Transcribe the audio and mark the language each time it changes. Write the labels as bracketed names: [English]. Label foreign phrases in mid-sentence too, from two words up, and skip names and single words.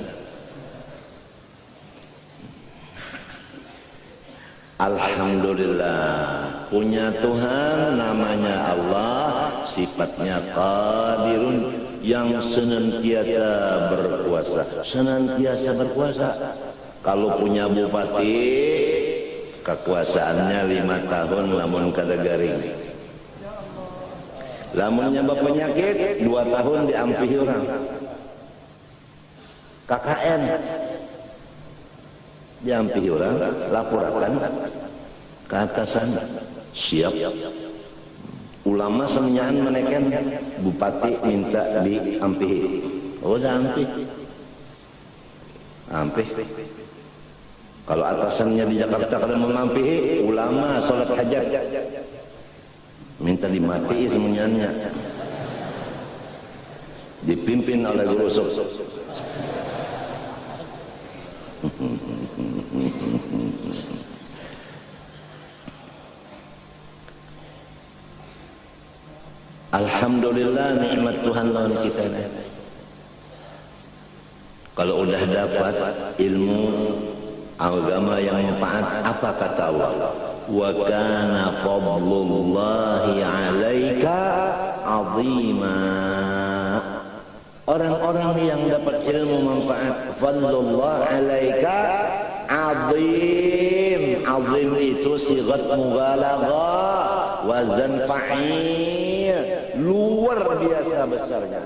[Indonesian] Alhamdulillah, punya Tuhan namanya Allah, sifatnya Qadirun, yang senantiasa berkuasa. Senantiasa berkuasa. Kalau punya bupati, kekuasaannya 5 tahun [Banjar] lamun kada garing. Lamun nyabab penyakit 2 tahun diampihi orang. KKN diampihi orang, laporakan ke atasan, siap. Ulama semenyaan menekan, bupati minta diampihi. Oh, dah ampih. Ampih. Kalau atasannya di Jakarta kada mengampihi, ulama salat hajat minta dimati semuanya, dipimpin oleh guru sub. Alhamdulillah, nikmat Tuhan lawan kita. [Indonesian] Kalau udah dapat ilmu agama yang manfaat, apa kata Allah? [Arabic] Wa kana fadlullahi 'alaika 'azima. [Indonesian] Orang-orang yang dapat ilmu manfaat, [Arabic] fadlullah 'alaika 'azim. [Indonesian] 'Azim itu [Arabic] sighat mubalaghah, wazan fa'il, [Indonesian] luar biasa besarnya.